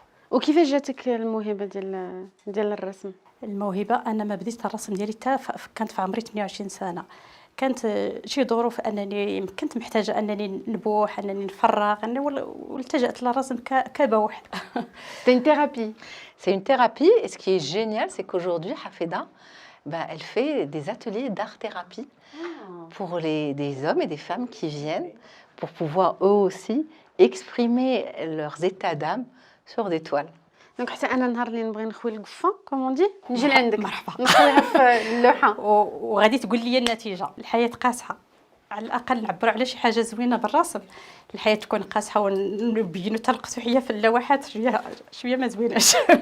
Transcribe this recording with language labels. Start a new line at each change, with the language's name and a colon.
Arabic: وكيفاش جاتك الموهبه ديال الرسم؟ الموهبه انا ما بديت الرسم ديالي حتى كانت في عمري 28 سنه. كانت شي ظروف انني كنت محتاجه انني نبوح، انني نفرغ، والتجأت للرسم كبوح.
French: C'est une thérapie. C'est une thérapie. Et ce qui est génial, c'est qu'aujourd'hui, Hafeda, elle fait des ateliers d'art-thérapie pour des hommes et des femmes qui viennent pour pouvoir eux aussi exprimer leurs états d'âme sur des toiles.
Arabic: دونك حتى انا النهار اللي نبغي نخوي القفه كومون دي نجي لعندك مرحبا. نخويها في اللوحه. وغادي تقول لي النتيجه. الحياه قاسحه، على الاقل نعبروا على شي حاجه زوينه بالرسم. الحياه تكون قاسحه ونبينوا حتى القسوحيه في اللوحات شويه ما زويناش.